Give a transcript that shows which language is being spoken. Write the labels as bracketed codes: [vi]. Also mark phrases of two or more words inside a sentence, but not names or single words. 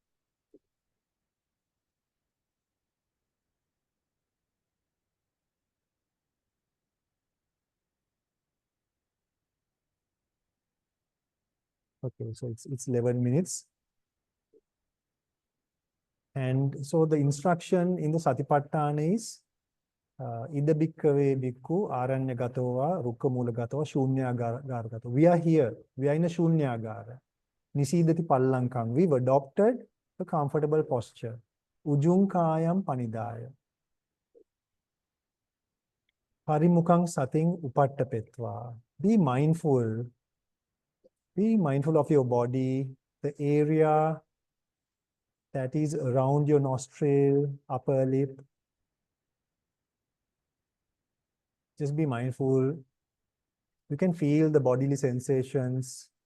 [en] Okay, so it's 11 minutes. And so the instruction in the Satipatthana is [pi] Ida bhikkave bhikkhu aranyagato rukka mulagato shunyagara. [en] We are here. We are in a shunyagara. [pi] Nisidati pallankam. [en] We've adopted a comfortable posture. [pi] Ujunkayam panidaya. Parimukang sating upattapetva. [en] Be mindful. Be mindful of your body, the area that is around your nostril, upper lip. Just be mindful. You can feel the bodily sensations.